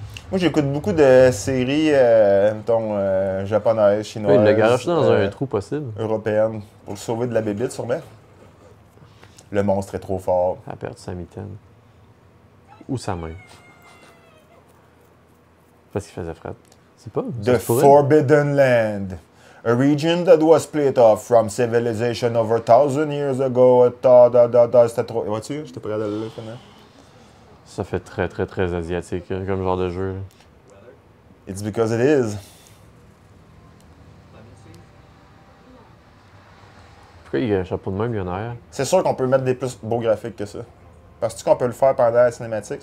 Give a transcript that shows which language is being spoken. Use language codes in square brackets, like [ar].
[fr] Moi, j'écoute beaucoup de séries, mettons, japonaises, chinoises. Oui, il l'a garoché dans un trou possible. Européennes, pour le sauver de la bébite, sûrement. Le monstre est trop fort. Elle a perdu sa mitaine. Ou sa main. Parce qu'il faisait fret. C'est pas. [en] The Forbidden Land. A region that was split off from civilization over 1,000 years ago. [fr] C'était trop. Vois-tu? J'étais pas regardé là, finalement. Ça fait très, très, très asiatique comme genre de jeu. Là. [en] It's because it is. [fr] Pourquoi il y a un chapeau de même, il y en a un? C'est sûr qu'on peut mettre des plus beaux graphiques que ça. Penses-tu qu'on peut le faire pendant la cinématique?